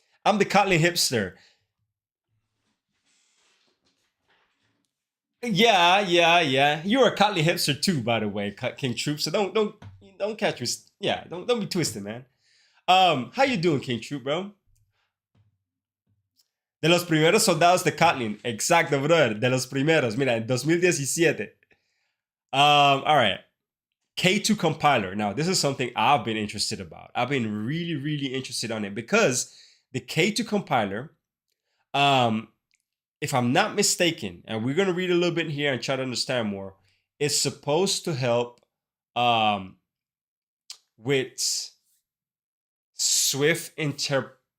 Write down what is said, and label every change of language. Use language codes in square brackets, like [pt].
[en] I'm the Kotlin hipster. Yeah. You're a Kotlin hipster too, by the way, King Troop. So don't catch me. Yeah, don't be twisted, man. How you doing, King Troop, bro? [es] De los primeros soldados de Kotlin. Exacto, brother. De los primeros. Mira, en 2017. [en] All right. K2 compiler. Now, this is something I've been interested about. I've been really, really interested on it because the K2 compiler, um, if I'm not mistaken, and we're gonna read a little bit here and try to understand more, it's supposed to help um, with Swift inter.